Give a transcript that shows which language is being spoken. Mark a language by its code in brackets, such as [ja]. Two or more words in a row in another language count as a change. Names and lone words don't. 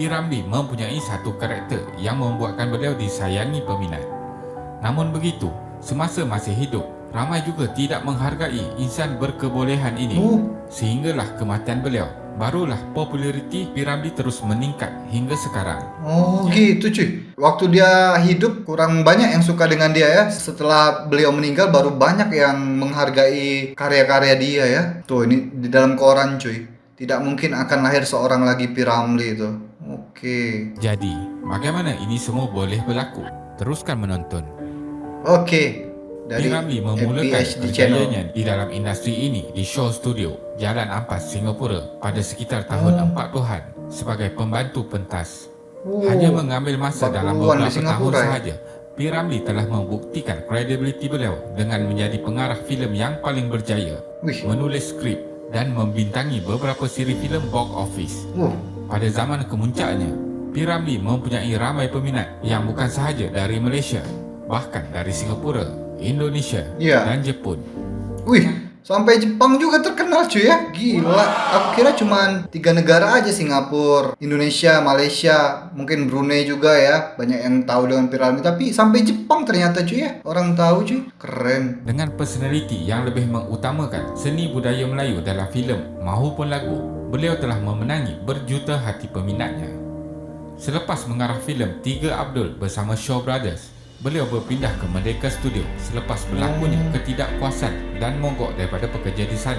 [ms] Ramlee mempunyai satu karakter yang membuatkan beliau disayangi peminat. Namun begitu, semasa masih hidup, ramai juga tidak menghargai insan berkebolehan ini. Sehinggalah kematian beliau, barulah populariti P. Ramlee terus meningkat hingga sekarang. [id] Oh gitu cuy. Waktu dia hidup kurang banyak yang suka dengan dia ya. Setelah beliau meninggal baru banyak yang menghargai karya-karya dia ya. Tuh ini di dalam koran cuy. [ms] Tidak mungkin akan lahir seorang lagi P. Ramlee itu. Oke. Jadi, bagaimana ini semua boleh berlaku? Teruskan menonton. [id] Oke. [ms] P. Ramlee memulakan FPHD channel. berjayanya di dalam industri ini di Shaw Studio, Jalan Ampas, Singapura pada sekitar tahun 40-an sebagai pembantu pentas. Hanya mengambil masa dalam [id] 40-an di [ms] beberapa tahun [id] Singapura ya? [ms] sahaja, P. Ramlee telah membuktikan kredibiliti beliau dengan menjadi pengarah filem yang paling berjaya, Wih. menulis skrip dan membintangi beberapa siri filem [en] box office. [ms] Pada zaman kemuncaknya, P. Ramlee mempunyai ramai peminat yang bukan sahaja dari Malaysia, bahkan dari Singapura, Indonesia, [id] Ya. [ms] dan Jepun. [id] Wih, sampai Jepang juga terkenal cuy ya. Gila, aku kira cuman 3 negara aja, Singapura, Indonesia, Malaysia, mungkin Brunei juga ya. Banyak yang tahu dengan P. Ramlee, tapi sampai Jepang ternyata cuy ya. Orang tahu cuy. Keren. [ms] Dengan personaliti yang lebih mengutamakan seni budaya Melayu dalam filem maupun lagu, beliau telah memenangi berjuta hati peminatnya. Selepas mengarah filem Tiga Abdul bersama Shaw Brothers, beliau berpindah ke Merdeka Studio selepas berlakunya ketidakpuasan dan mogok daripada pekerja di sana.